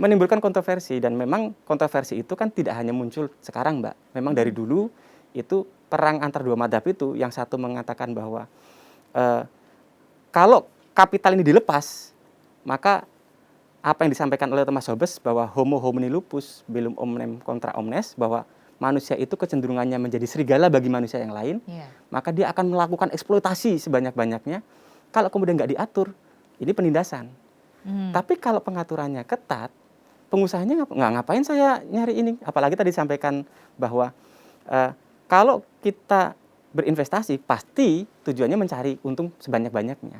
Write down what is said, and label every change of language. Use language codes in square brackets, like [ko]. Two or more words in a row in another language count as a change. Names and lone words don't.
[id] Menimbulkan kontroversi, dan memang kontroversi itu kan tidak hanya muncul sekarang, Mbak. Memang dari dulu itu perang antar dua madhab itu, yang satu mengatakan bahwa kalau kapital ini dilepas, maka apa yang disampaikan oleh Thomas Hobbes bahwa [la] homo homini lupus bellum omnem contra omnes, [id] bahwa manusia itu kecenderungannya menjadi serigala bagi manusia yang lain, Iya. maka dia akan melakukan eksploitasi sebanyak-banyaknya. Kalau kemudian nggak diatur, ini penindasan. Tapi kalau pengaturannya ketat, pengusahanya nggak ngapain saya nyari ini. Apalagi tadi disampaikan bahwa kalau kita berinvestasi pasti tujuannya mencari untung sebanyak-banyaknya.